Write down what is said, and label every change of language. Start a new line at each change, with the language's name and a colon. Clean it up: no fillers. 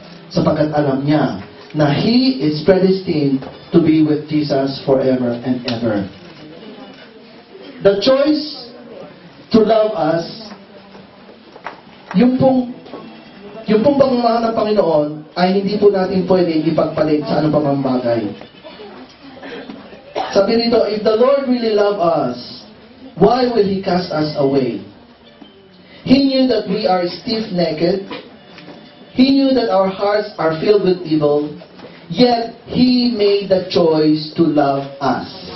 Filipino: Sapagkat alam niya na
English: he is predestined to be with Jesus forever and ever. The choice to love us,
Filipino: yung pong pagmamahal ng Panginoon ay hindi po natin pwedeng ipagpalit sa anong pamambagay. Sabi nito,
English: if the Lord really love us, why will He cast us away? He knew that we are stiff-necked. He knew that our hearts are filled with evil. Yet, He made the choice to love us.